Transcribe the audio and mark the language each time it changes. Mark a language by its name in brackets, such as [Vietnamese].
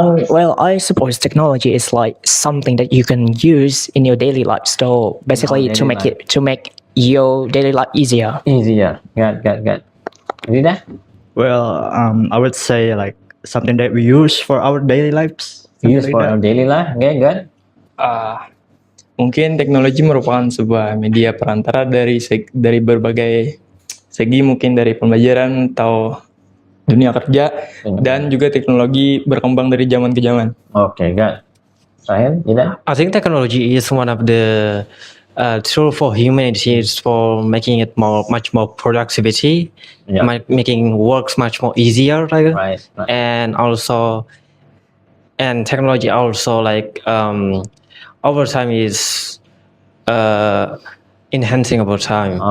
[English] Well, I suppose technology is like something that you can use in your daily life. So basically, daily to make life. to make your daily life easier. Easier. Good. Rida? Well, I would say like something that we use for our daily lives. Use for our daily life. Okay, good. [Indonesian] Mungkin teknologi merupakan sebuah media perantara dari berbagai segi, mungkin dari pembelajaran atau dunia kerja, dan juga teknologi berkembang dari zaman ke zaman. [English] Okay, good. Sahil, Rida? I think technology is one of the tool for humanity for making it much more productivity, Yeah. making works much more easier, like, Right. and technology also like over time is enhancing over time.